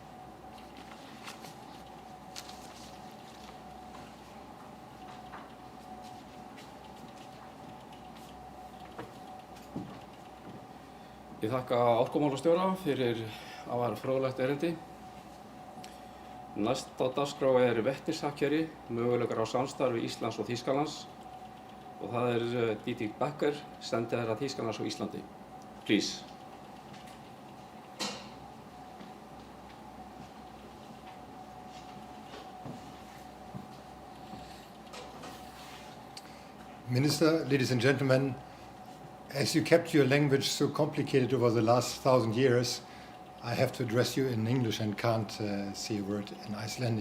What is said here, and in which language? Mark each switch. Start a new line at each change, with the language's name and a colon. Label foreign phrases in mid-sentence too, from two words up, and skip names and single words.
Icelandic: Ég þakka orkumálastjóra fyrir afar fróðlegt erindi. Næst á dagskrá vetnishakkeri, möguleikar á samstarfi Íslands og Þýskalands og það Dietrich Becker, sendiherra Þýskalands á Íslandi.
English: Please. Minister, ladies and gentlemen, as you kept your language so complicated over the last 1,000 years, I have to address you in English and can't say a word in Icelandic.